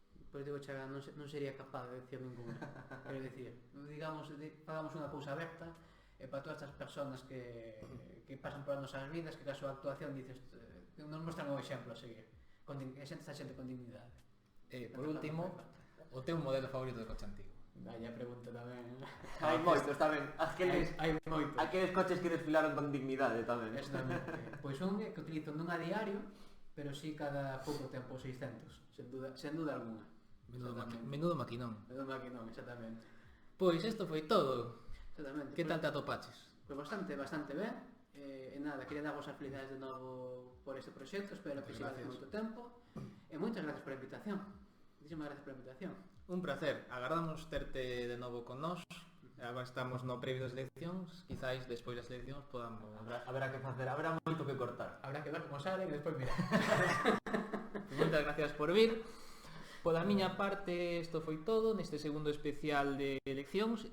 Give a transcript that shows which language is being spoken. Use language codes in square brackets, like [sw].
[gl] Pois digo, Chaga, non sería capaz de decir ninguna. Quero dicir, digamos, fagamos unha cousa aberta e para todas estas persoas que pasan por as nosas vidas, que a súa actuación dices, nos mostran o exemplo a seguir. Esta xente con dignidade. Por último, o teu modelo favorito de coche antigo. Vaya pregunta tamén. Hai moitos tamén. Hai moitos. Aqueles coches que desfilaron con dignidade tamén. Exactamente. Pois un que utilizo non a diario, pero si cada pouco tempo 600, sen duda alguna. Menudo maquinón. Menudo maquinón, exactamente. Pois isto foi todo. Exactamente. Que tal te atopaches? Pois bastante ben. E nada, quería dar vos as felicidades de novo por este proxecto, espero que siga moito tempo. E moitas gracias por a invitación. [es] Muchísimas gracias por a invitación. [gl] Un placer, agardamos terte de novo con nós. Agora estamos no previo das eleccións, quizáis despois das eleccións podamos... Haberá que facer, haberá moito que cortar. [es] Habrá que ver como sale [gl] e despois mira. Moitas gracias por vir. Pola miña parte, isto foi todo neste segundo especial de eleccións.